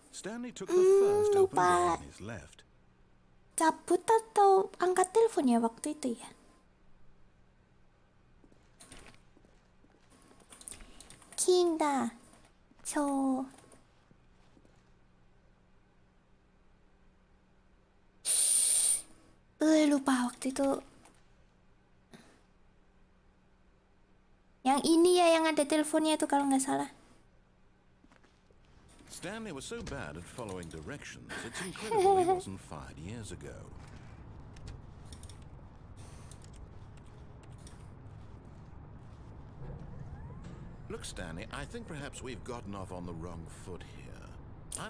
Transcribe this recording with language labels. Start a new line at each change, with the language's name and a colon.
English: Stanley took the first open door on his left.
Indonesian: Cabut atau angkat telepon ya waktu itu ya?
English: Kinda. So
Indonesian: lupa waktu itu. Yang ini ya yang ada teleponnya itu kalau nggak salah.
English: Stanley was so bad at following directions, it's incredible he wasn't fired years ago. Look, Stanley, I think perhaps we've gotten off on the wrong foot here.